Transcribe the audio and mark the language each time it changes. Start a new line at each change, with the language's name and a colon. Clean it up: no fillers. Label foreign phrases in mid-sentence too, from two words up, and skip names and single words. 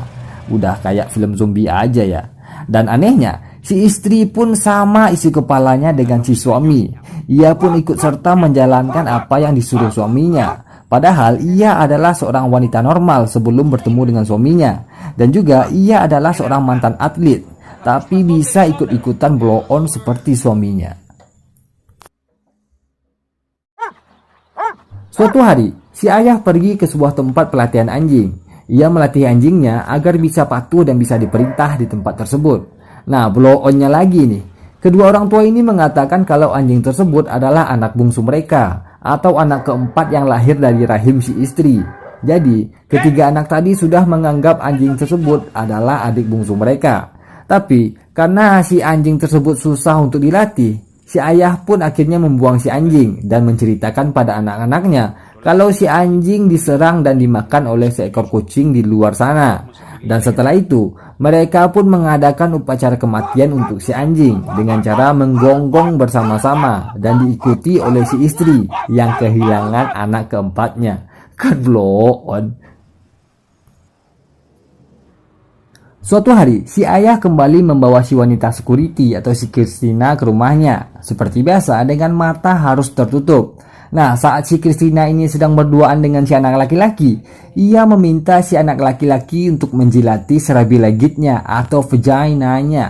Indonesian: Udah kayak film zombie aja ya. Dan anehnya, si istri pun sama isi kepalanya dengan si suami. Ia pun ikut serta menjalankan apa yang disuruh suaminya. Padahal ia adalah seorang wanita normal sebelum bertemu dengan suaminya. Dan juga ia adalah seorang mantan atlet, tapi bisa ikut-ikutan blow on seperti suaminya. Suatu hari, si ayah pergi ke sebuah tempat pelatihan anjing. Ia melatih anjingnya agar bisa patuh dan bisa diperintah di tempat tersebut. Nah, blow on-nya lagi nih. Kedua orang tua ini mengatakan kalau anjing tersebut adalah anak bungsu mereka atau anak keempat yang lahir dari rahim si istri. Jadi, ketiga anak tadi sudah menganggap anjing tersebut adalah adik bungsu mereka. Tapi, karena si anjing tersebut susah untuk dilatih, si ayah pun akhirnya membuang si anjing dan menceritakan pada anak-anaknya kalau si anjing diserang dan dimakan oleh seekor kucing di luar sana. Dan setelah itu, mereka pun mengadakan upacara kematian untuk si anjing dengan cara menggonggong bersama-sama dan diikuti oleh si istri yang kehilangan anak keempatnya. Kan blow on. Suatu hari, si ayah kembali membawa si wanita security atau si Christina ke rumahnya. Seperti biasa, dengan mata harus tertutup. Nah, saat si Christina ini sedang berduaan dengan si anak laki-laki, ia meminta si anak laki-laki untuk menjilati serabi legitnya atau vaginanya.